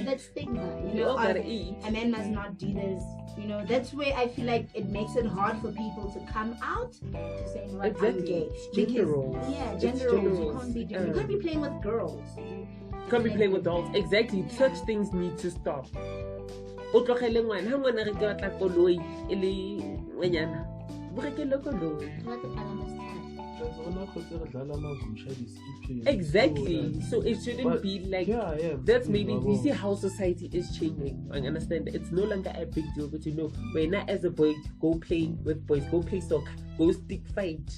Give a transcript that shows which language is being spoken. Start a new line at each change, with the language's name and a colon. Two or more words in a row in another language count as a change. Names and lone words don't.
English: that stigma, you We know, all gotta eat. a man must not do this. You know, that's where I feel like it makes it hard for people to come out to say, you know what, I'm gay. Gender roles. Yeah, It's gender roles. You roles. can't be doing. You can't be playing with girls. Can't be playing with dolls. Exactly. Such things need to stop.
Tswana: O tlogele ngwana, ha ngwana re ke batla koloi e le ngwenyana. Bo rekele koloi.
English: Exactly. So it shouldn't But, be like yeah, that's maybe you see how society is changing. I understand it's no longer a big deal, but you know, when I as a boy go play with boys, go play soccer, go stick fight.